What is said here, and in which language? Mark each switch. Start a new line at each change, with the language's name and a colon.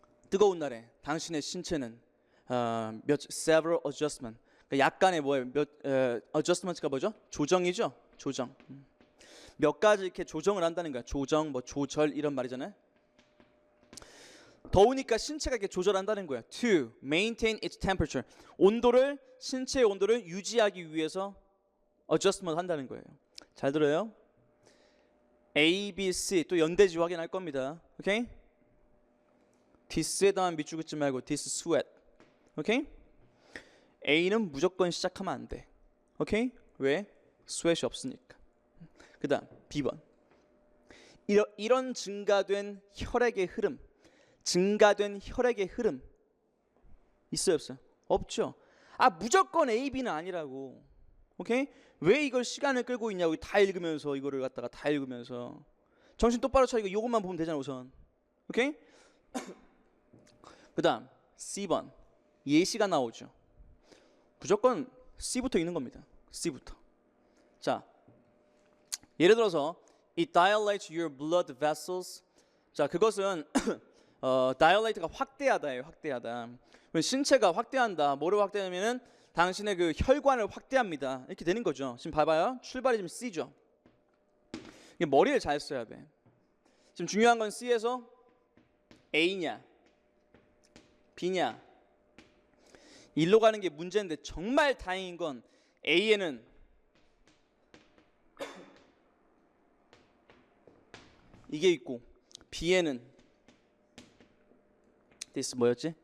Korean: 뜨거운 날에 당신의 신체는 several adjustment, 그러니까 약간의 adjustment가 뭐죠? 조정이죠. 조정. 몇 가지 이렇게 조정을 한다는 거야. 조정, 뭐 조절 이런 말이잖아요. 더우니까 신체가 이렇게 조절한다는 거야.
English: To maintain its temperature.
Korean: 온도를, 신체의 온도를 유지하기 위해서 adjustment 한다는 거예요. 잘 들어요. A, B, C 또 연대지 확인할 겁니다. 오케이? this에다만 밑줄 긋지 말고 this sweat. 오케이? A는 무조건 시작하면 안 돼. 오케이? 왜? sweat이 없으니까. 그 다음 B번. 이런 증가된 혈액의 흐름, 증가된 혈액의 흐름 있어요, 없어요? 없죠. 무조건 A, B는 아니라고. 오케이? 왜 이걸 시간을 끌고 있냐고. 다 읽으면서, 이거를 갖다가 다 읽으면서 정신 똑바로 차리고 이것만 보면 되잖아 우선. 오케이? 그 다음 C번. 예시가 나오죠. 무조건 C부터 읽는 겁니다. C부터. 자, 예를 들어서
English: It dilates your blood vessels.
Korean: 자, 그것은 dilate가 확대하다예요. 확대하다. 신체가 확대한다. 뭐를 확대하냐면은 당신의 그 혈관을 확대합니다. 이렇게 되는 거죠. 지금 봐봐요. 출발이 지금 C죠. 이게 머리를 잘 써야 돼. 지금 중요한 건 C에서 A냐 B냐 일로 가는 게 문제인데, 정말 다행인 건 A에는 이게 있고 B에는 this 뭐였지?